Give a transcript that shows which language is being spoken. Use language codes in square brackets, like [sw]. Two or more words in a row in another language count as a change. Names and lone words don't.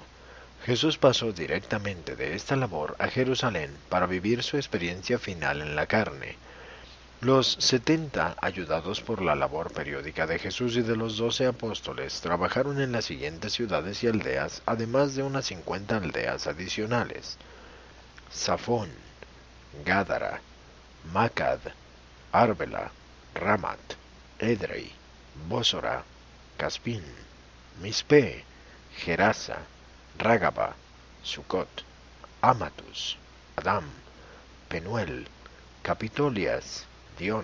[es] Jesús pasó directamente de esta labor a Jerusalén para vivir su experiencia final en la carne. Los 70, ayudados por la labor periódica de Jesús y de los 12 apóstoles, trabajaron en las siguientes ciudades y aldeas, además de unas 50 aldeas adicionales: Safón, Gádara, Macad, Árbela, Ramat, Edrei, Bósora, Caspín, Mispe, Gerasa, Rágaba, Sucot, Amatus, Adam, Penuel, Capitolias, Dion,